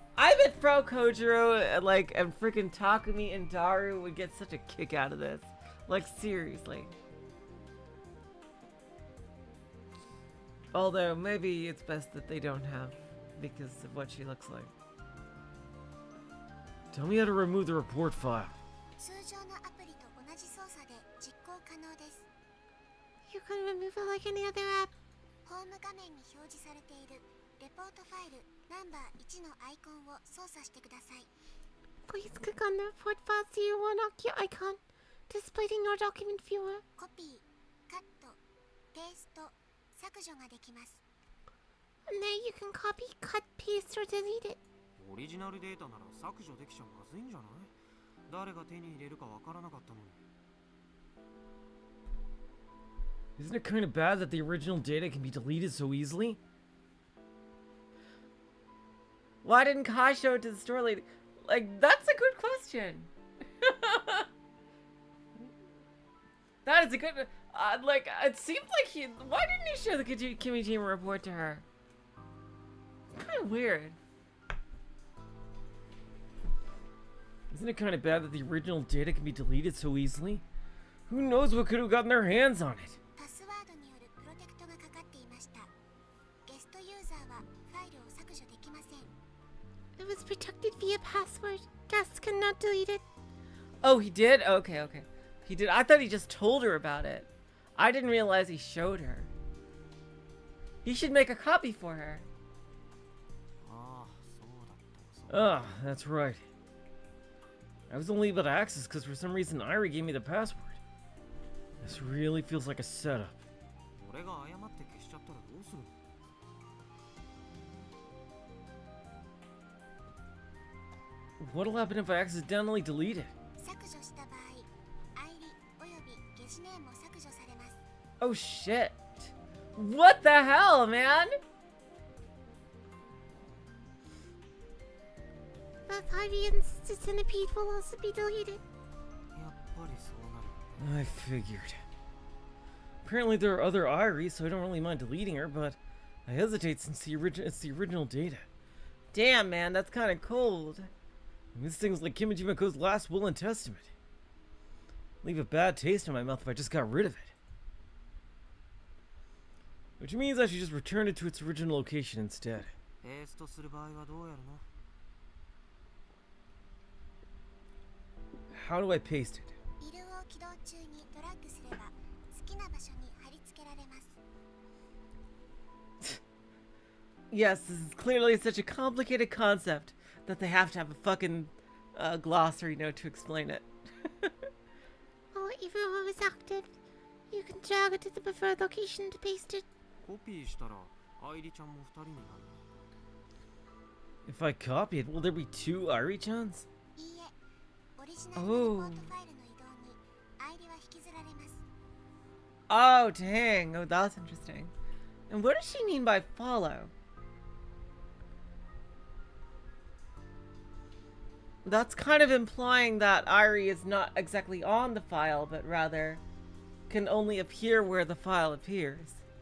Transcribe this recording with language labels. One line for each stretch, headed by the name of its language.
English: I bet Fro Kojiro and freaking Takumi and Daru would get such a kick out of this. Like, seriously. Although, maybe it's best that they don't have, because of what she looks like. Tell me how to remove the report file.
Japanese: 通常のアプリと同じ操作で実行可能です。
English: You can remove it like any other app.
Japanese: ホーム画面に表示されているレポートファイルナンバー1のアイコンを操作してください。
English: Please click on the report file to your Wonaki icon, displaying your document viewer.
Japanese: コピー、カット、ペースト、削除ができます。
English: And there you can copy, cut, paste, or delete it.
Japanese: オリジナルデータなら削除できちゃまずいんじゃない誰が手に入れるかわからなかったのに
English: Isn't it kind of bad that the original data can be deleted so easily? Why didn't Kai show it to the store lady? Like, that's a good question. That is a good... it seems like he... Why didn't he show the Kimijima report to her? Kind of weird. Isn't it kind of bad that the original data can be deleted so easily? Who knows what could have gotten their hands on it?
Japanese: パスワードによるプロテクトがかかっていました。ゲストユーザーはファイルを削除できません。
English: It was protected via password. Guests cannot delete it. Oh, he did? Okay, okay. He did. I thought he just told her about it. I didn't realize he showed her. He should make a copy for her.
Japanese: ああそうだった
English: Ah, that's right. I was only able to access because for some reason Airi gave me the password. This really feels like a setup.
Japanese: 俺が誤って消しちゃったらどうする
English: What'll happen if I accidentally delete it?
Japanese: 削除した場合、アイリおよびゲシネームも削除されます。
English: Oh, shit. What the hell, man? Both Ivy and Sister Centipede will also be deleted.
Japanese: やっぱりそうなる
English: I figured. Apparently there are other Airi, so I don't really mind deleting her, but I hesitate since it's the original data. Damn, man, that's kind of cold. This thing's like Kimijimako's last will and testament. Leave a bad taste in my mouth if I just got rid of it. Which means I should just return it to its original location instead.
Japanese: ペーストする場合はどうやるの？
English: How do I paste it?
Japanese: ビルを起動中にドラッグすれば好きな場所に貼り付けられます。
English: Yes, this is clearly such a complicated concept that they have to have a fucking glossary note to explain it. Or even when it's active, you can drag it to the preferred location to paste it.
Japanese: コピーしたら愛梨ちゃんも2人になる。
English: If I copy it, will there be two Airi-chans?
Japanese: いいえ、オリジナルのレポートファイルの移動に愛梨は引きずられます。
English: Oh, dang. Oh, that's interesting. And what does she mean by follow? That's kind of implying that Airi is not exactly on the file, but rather can only appear where the file appears.